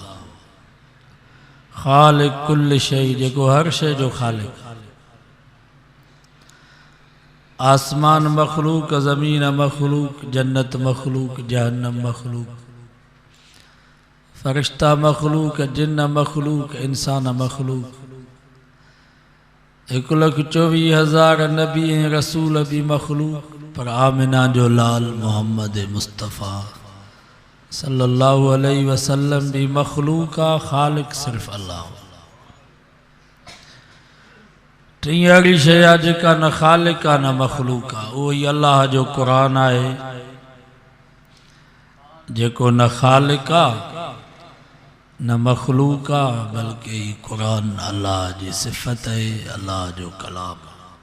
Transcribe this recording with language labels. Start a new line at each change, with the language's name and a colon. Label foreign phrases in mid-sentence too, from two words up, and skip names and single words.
Arabic: خالق كل شيء
Sindhi: जेको हर शइ जो ख़ालिक आसमान मखलूक ज़मीन मखलूक जन्नत मखलूक जहन्नम मखलूक फरिश्ता मखलूक जिन्न मखलूक इंसान मखलूक
Urdu: 1,24,000 نبی رسول بھی مخلوق پر आमिना
Sindhi: जो लाल
Urdu: मोहम्मद मुस्तफ़ा
Arabic: صلى الله عليه وسلم
Urdu: بھی مخلوق کا خالق صرف اللہ.
Sindhi: टी अड़ी शइ आहे जेका न ख़ालिक आहे न मखलूक आहे, उहो ई अल्लाह जो क़ुरान आहे जेको न ख़ालिक आहे न मखलूक आहे, बल्कि ही क़ुरान अल्लाह जी सिफ़त आहे, अल्लाह जो कलाम आहे।